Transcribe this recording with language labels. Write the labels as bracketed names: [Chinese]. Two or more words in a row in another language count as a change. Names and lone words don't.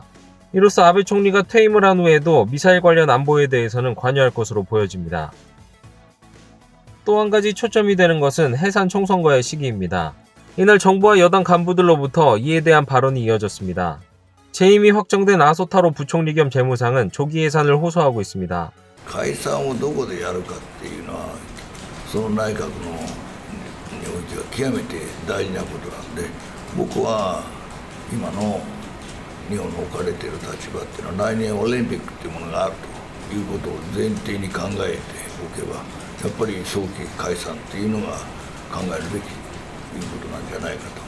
[Korean] 이로써 아베 총리가 퇴임을 한 후에도 미사일 관련 안보에 대해서는 관여할 것으로 보여집니다. 또 한 가지 초점이 되는 것은 해산 총선거의 시기입니다. 이날 정부와 여당 간부들로부터 이에 대한 발언이 이어졌습니다. 재임이 확정된 아소타로 부총리 겸 재무상은 조기 해산을 호소하고 있습니다. [Japanese] 解散をどこでやるかっていうのはその内閣のにおいては極めて大事なことなんで、僕は今の日本の置かれている立場っていうのは来年オリンピックっていうものがあるということを前提に考えておけば、やっぱり早期解散っていうのが考えるべきということなんじゃないかと。